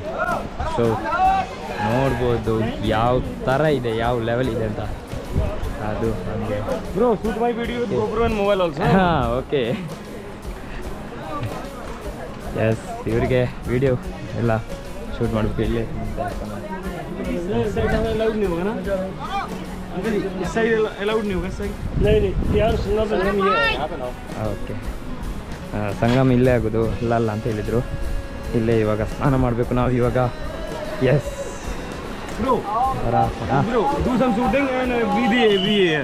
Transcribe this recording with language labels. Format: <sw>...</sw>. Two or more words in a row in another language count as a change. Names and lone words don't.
<kn>ಸೊ ನೋಡ್ಬೋದು ಯಾವ ಥರ ಇದೆ, ಯಾವ ಲೆವೆಲ್ ಇದೆ ಅಂತ. ಅದು ನಮಗೆ ಹಾಂ</kn> <en>okay yes.</en> <kn>ಇವರಿಗೆ ವಿಡಿಯೋ ಎಲ್ಲ ಶೂಟ್ ಮಾಡಬೇಕು ಇಲ್ಲೇ.</kn> <hi>इस साइड अलाउड नहीं होगा ना अंकल जी, इस साइड अलाउड नहीं होगा. साइड नहीं यार संगम ये है यहाँ पे ना.</hi> <kn>ಓಕೆ, ಸಂಗಮ ಇಲ್ಲೇ ಆಗೋದು ಅಲ್ಲ ಅಂತ ಹೇಳಿದರು. ಇಲ್ಲೇ ಇವಾಗ ಸ್ನಾನ ಮಾಡಬೇಕು ನಾವು ಇವಾಗ. ಎಸ್</kn> <en>bro do some shooting and we here.</en>